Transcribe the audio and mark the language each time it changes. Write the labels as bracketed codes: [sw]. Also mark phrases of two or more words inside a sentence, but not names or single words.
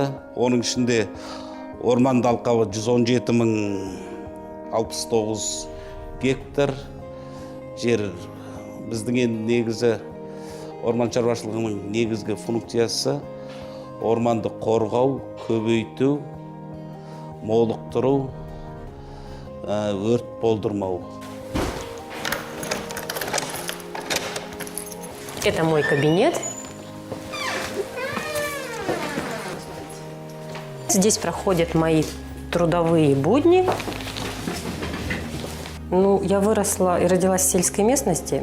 [kk] Оның ішінде орманды алқабы 117.069 гектар жер. Біздің негізі орман шаруашылығының негізгі функциясы орманды қорғау, көбейту, молықтыру, өрт болдырмау. [ru] Это мой кабинет. Здесь проходят мои трудовые будни. Я выросла и родилась в сельской местности.